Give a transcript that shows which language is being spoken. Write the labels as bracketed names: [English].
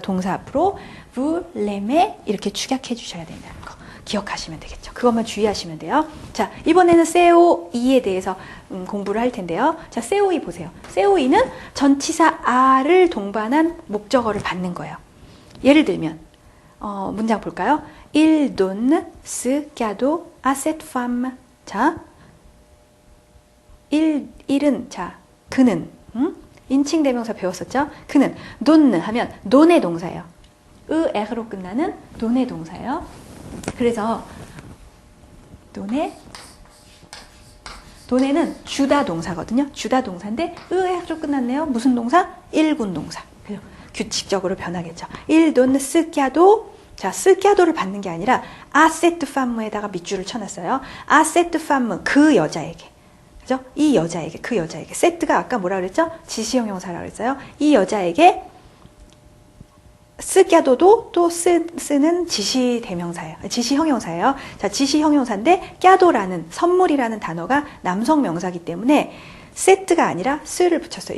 [Korean] 동사 앞으로 불레메 이렇게 축약해 주셔야 된다는 거 기억하시면 되겠죠. 그것만 주의하시면 돼요. 자, 이번에는 세오이에 대해서 공부를 할 텐데요. 자, 세오이 보세요. 세오이는 전치사 아를 동반한 목적어를 받는 거예요. 예를 들면 문장 볼까요? [French] Il donne ce cadeau à cette femme. [Korean] 자, 일은 자, 그는 인칭 대명사 배웠었죠? 그는 donne 하면 돈의 동사예요. 에로 끝나는 돈의 동사예요. 그래서 돈에는 주다 동사거든요. 주다 동사인데 에로 끝났네요. 무슨 동사? 일군 동사. 그래서 규칙적으로 변하겠죠. [French] Il donne ce cadeau. [Korean] 자, ce cadeau를 받는 게 아니라 [French] à cette femme [Korean] 에다가 밑줄을 쳐놨어요. [French] à cette femme [Korean] 그 여자에게. 그죠? 이 여자에게, 그 여자에게. 세트가 아까 뭐라 그랬죠? 지시형용사라고 그랬어요. 이 여자에게 쓰꺄도도 또 쓰는 지시 대명사예요. 지시 형용사예요. 자, 지시 형용사인데 꺄도라는 선물이라는 단어가 남성 명사이기 때문에 세트가 아니라 쓰를 붙였어요.